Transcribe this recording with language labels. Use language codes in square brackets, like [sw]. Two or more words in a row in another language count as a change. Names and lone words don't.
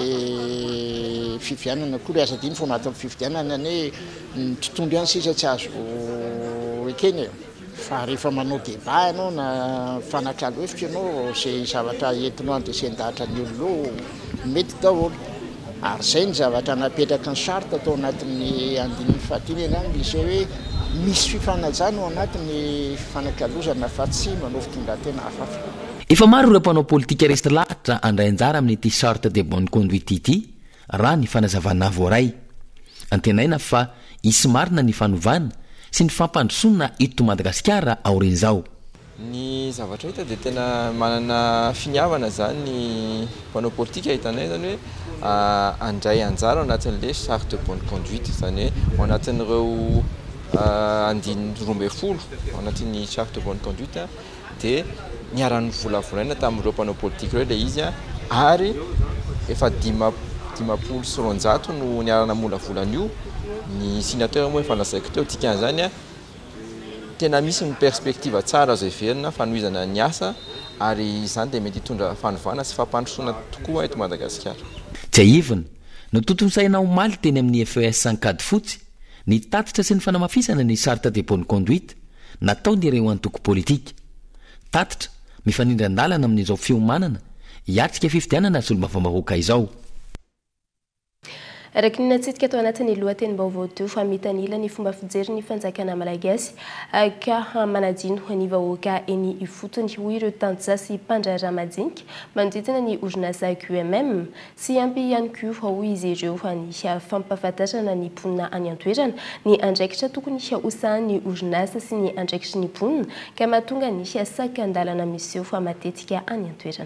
[mg] n'le fifidianana koa le azadiny fo anatin'ny fifidianana ny ny tontolo ihany sisa tsy azo ekeny fa rehefa manao débat ianao na fanakalo hevitra ianao zay zavatra entinao dia sy andahatra ny olona mety daholo ary izay ny zavatra napetraka ny charte atao anatin'ny andininy fahatiny enany izy hoe misy fifanajana ao anatin'ny fanakalozana fa tsy manao fitondran-tena hafafa. Efa maro ireo mpanao politika resy lahatra andray anjara amin'ity [fr] charte de bonne conduite [mg] ity raha ny fanazavana voaray antenaina fa isy marina ny fanovana sy ny fampandrosona eto Madagasikara aorin'izao. Ny zavatra hita dia tena manana finiavana zany ny mpanao politika hitanay zany hoe andray anjara ao anatin'le [fr] charte de bonne conduite [mg] zany hoe ao anatin'ireo andiny 12 ao anatin'ny [fr] charte de bonne conduite [mg] dia niaran'ny volavolaina tamin'ireo mpanao politika ireo ilay izy ary efa 50 sy 100 no niarana molavolana io ny signateur moa efa lasaiko teo dikan'izany tena misy ny perspektiva tsara azo heverina fanohizana ny asa ary izany dia mety hitondra fanovana sy fampandrosoana tokoa eto Madagasikara. Tsy aivina no totonsaina omaly teny amin'ny FES sankady fotsy ny tatitra sy ny fanamafisana ny [fr] charte de bonne conduite [mg] natao ny ireo antoko politika tatitra mifanindran-dalana amin'izao fiomanana hiatrika fifidianana sy olo-bavambahoaka izao. Araky ny natsitika tao anatin'ny lohateny-baovao teo fa mitanila ny fomba fijery ny fanjakana malagasy ka manadino ny vahoaka eny ifotony hoy ireo tanjasy mpandrara madinika manodidina ny orinasa QMM sy ampy ihany koa hoy izy ireo ny fampafantarana ny mponina any an-toerana ny andraikitra tokony hosahany orinasa sy ny andraikitry ny mponina ka mahatonga ny sakan-dalana misy eo fa matetika any an-toerana.